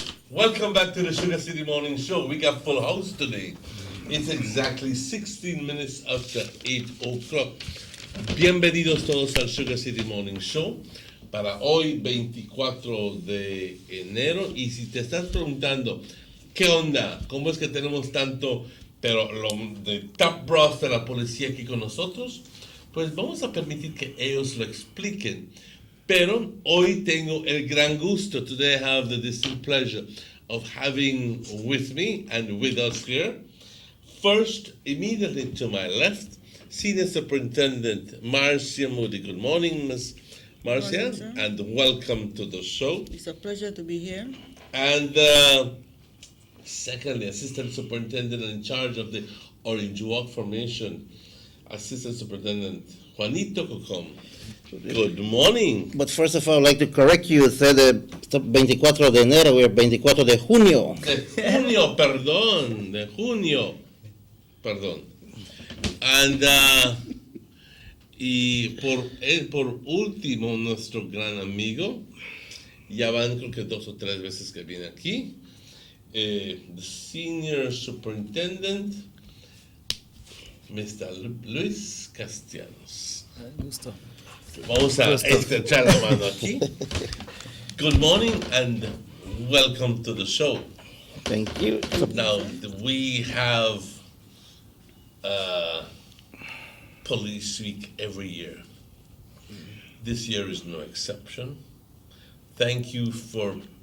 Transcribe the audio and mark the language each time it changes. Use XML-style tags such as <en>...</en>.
<en>Welcome back to the Sugar City Morning Show. We got full house today. It's exactly 16 minutes after 8 o'clock.</en> <es>Bienvenidos todos al Sugar City Morning Show para hoy 24 de enero. Y si te estás preguntando, ¿qué onda? ¿Cómo es que tenemos tanto, pero lo de top brass de la policía aquí con nosotros? Pues vamos a permitir que ellos lo expliquen. Pero hoy tengo el gran gusto.</es> <en>Today I have the distinct pleasure of having with me and with us here, first, immediately to my left, Senior Superintendent Marcia Moody. Good morning, Ms. Marcia, and welcome to the show. It's a pleasure to be here. And secondly, Assistant Superintendent in charge of the Orange Walk Formation, Assistant Superintendent Juanito Cocom. Good morning. But first of all, I'd like to correct you. You said</en> <es>24 de enero,</es> <en>we're</en> <es>24 de junio. De junio, perdón. De junio. Perdón. And, y por último, nuestro gran amigo, ya van creo que 2 o 3 veces que viene aquí,</es> <en>the Senior Superintendent, Mr. Luis Castellanos.</en> <es>Gusto. Vamos a estrechar la mano aquí.</es> <en>Good morning and welcome to the show. Thank you. Now, we have Police Week every year. This year is no exception. Thank you for</en>